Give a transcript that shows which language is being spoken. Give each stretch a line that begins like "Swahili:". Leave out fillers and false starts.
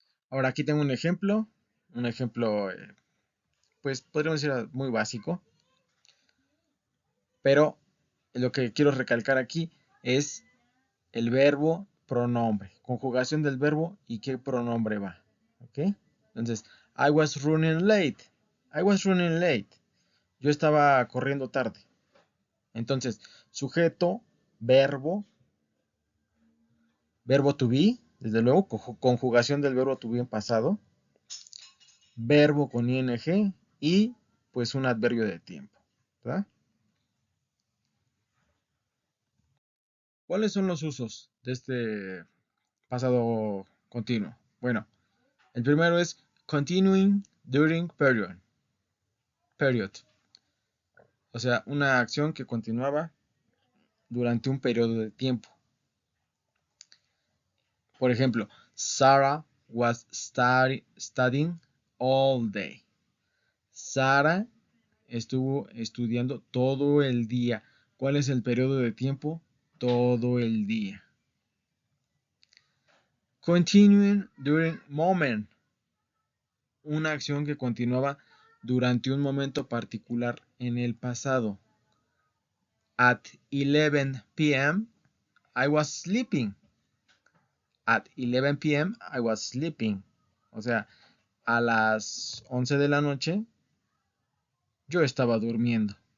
Spanish: Ahora aquí tengo un ejemplo. Un ejemplo, pues podríamos decir muy básico. Pero lo que quiero recalcar aquí es el verbo pronombre, conjugación del verbo y qué pronombre va. ¿Ok?
English: Entonces, I was running late. I was running late.
Spanish: Yo estaba corriendo tarde. Entonces, sujeto, verbo to be, desde luego, conjugación del verbo to be en pasado, verbo con ing y pues un adverbio de tiempo. ¿Verdad? ¿Cuáles son los usos de este pasado continuo? Bueno, el primero es
English: continuing during period.
Spanish: O sea, una acción que continuaba durante un periodo de tiempo. Por ejemplo,
English: Sarah was studying all day.
Spanish: Sara estuvo estudiando todo el día. ¿Cuál es el periodo de tiempo? Todo el día.
English: Continuing during moment.
Spanish: Una acción que continuaba durante un momento particular en el pasado.
English: At 11 p.m. I was sleeping. At 11 p.m. I was sleeping.
Spanish: O sea, a las 11 de la noche yo estaba durmiendo.